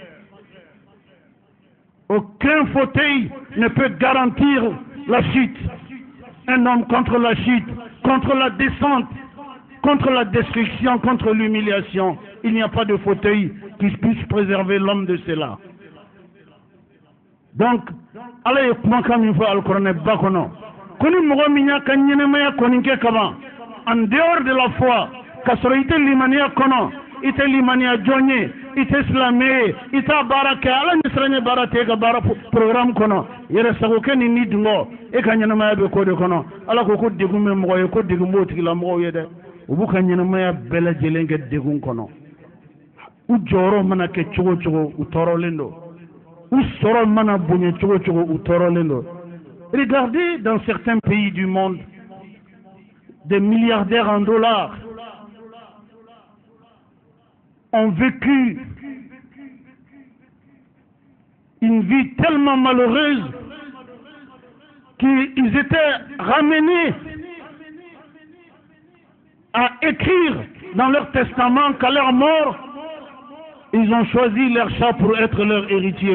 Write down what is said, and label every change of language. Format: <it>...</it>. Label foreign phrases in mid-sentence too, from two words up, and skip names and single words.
<fr>Aucun fauteuil ne peut garantir la chute. Un homme contre la chute, contre la descente, contre la destruction, contre l'humiliation. Il n'y a pas de fauteuil qui puisse préserver l'homme de cela.</fr> <bm>Donc, Allah ye kumakan min fɔ alikuranɛ ba kɔnɔ ko ni mɔgɔ min y'a ka ɲɛnɛmaya kɔni kɛ kaban</bm> <fr>en dehors de la</fr> <bm>foi ka sɔrɔ i tɛ limaniya kɔnɔ i tɛ limaniya jɔn ye i tɛ silamɛ ye i t'a baara kɛ ala ɲɛsiranɲɛ baara tɛ e ka baara programme kɔnɔ yɛrɛ sagokɛ ni ni dungɔ e ka ɲɛnɛmaya bɛ ko de kɔnɔ ala ko degun bɛ mɔgɔ ye ko degun b'o tigilamɔgɔw ye dɛ u b'u ka ɲɛnɛmaya bɛɛ lajɛlen kɛ degun kɔnɔ u jɔyɔrɔ mana kɛ cogo cogo u tɔɔrɔlen don.</bm> <fr>Regardez dans certains pays du monde, des milliardaires en dollars ont vécu une vie tellement malheureuse qu'ils étaient ramenés à écrire dans leur testament qu'à leur mort, ils ont choisi leur chat pour être leur héritier.</fr>